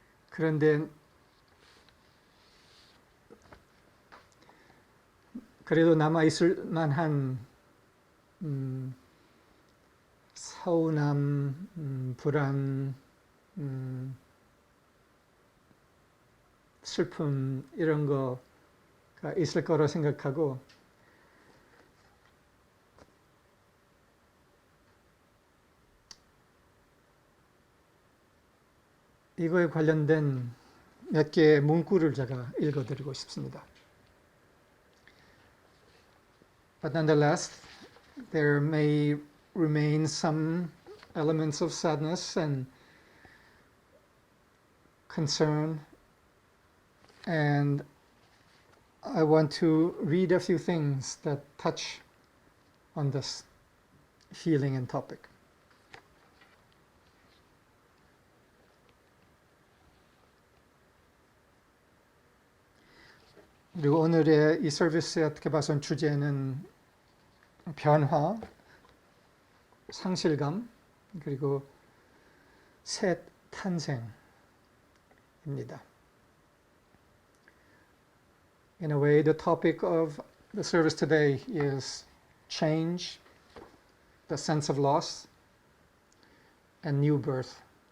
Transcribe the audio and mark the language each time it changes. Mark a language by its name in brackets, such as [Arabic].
[Korean] 그런데 그래도 남아있을 만한 서운함, 불안, 슬픔 이런 거가 있을 거라 생각하고 이거에 관련된 몇 개의 문구를 제가 읽어드리고 싶습니다. [English] But nonetheless, there may remain some elements of sadness and concern, and I want to read a few things that touch on this feeling and topic. [Korean] 그리고 오늘의 이 서비스의 어떻게 봐선 주제는 변화, 상실감, 그리고 새 탄생입니다. [English] In a way, the topic of the service today is change, the sense of loss, and new birth.